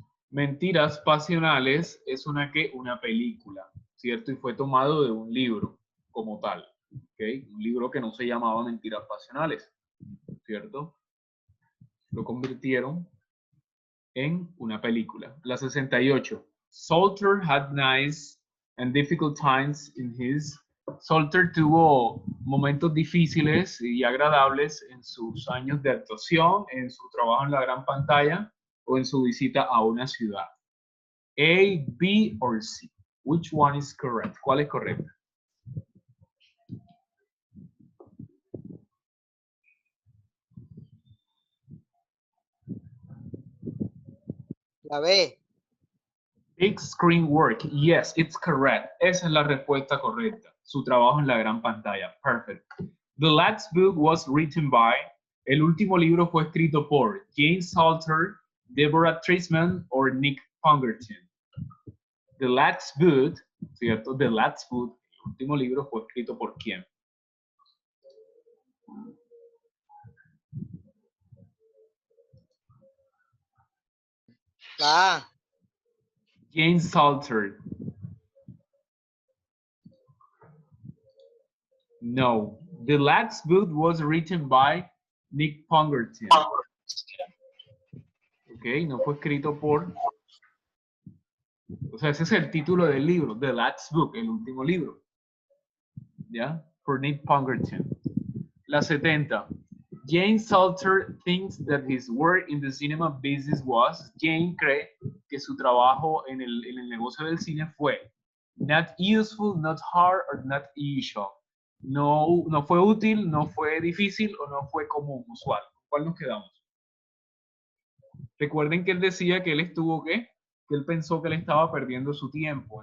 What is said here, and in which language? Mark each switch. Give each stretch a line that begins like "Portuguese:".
Spanish: Mentiras pasionales es una película, ¿cierto? Y fue tomado de un libro como tal, ¿ok? Un libro que no se llamaba Mentiras pasionales, ¿cierto? Lo convirtieron en una película. La 68.
English: Salter had nice and difficult times in his...
Spanish: Salter tuvo momentos difíciles y agradables en sus años de actuación, en su trabajo en la gran pantalla o en su visita a una ciudad.
English: A, B, or C? Which one is correct?
Spanish: ¿Cuál es correcta? La B.
English: Big screen work. Yes, it's correct.
Spanish: Esa es la respuesta correcta. Su trabajo en la gran pantalla.
English: Perfect. The last book was written by...
Spanish: El último libro fue escrito por James Salter, Deborah Treisman o Nick Pongerton. The last book, ¿cierto? The last book, el último libro fue escrito por ¿quién? La A. James Salter. No.
English: The last book was written by Nick Pongerton.
Spanish: Ok, no fue escrito por... O sea, ese es el título del libro, The Last Book, el último libro. ¿Ya? Por Nick Pongerton. La 70.
English: James Salter thinks that his work in the cinema business was...
Spanish: Jane cree que su trabajo en el negocio del cine fue
English: not useful, not hard, or not usual.
Spanish: No, no fue útil, no fue difícil o no fue común, usual. ¿Cuál nos quedamos? Recuerden que él decía que él estuvo, ¿qué? Que él pensó que él estaba perdiendo su tiempo.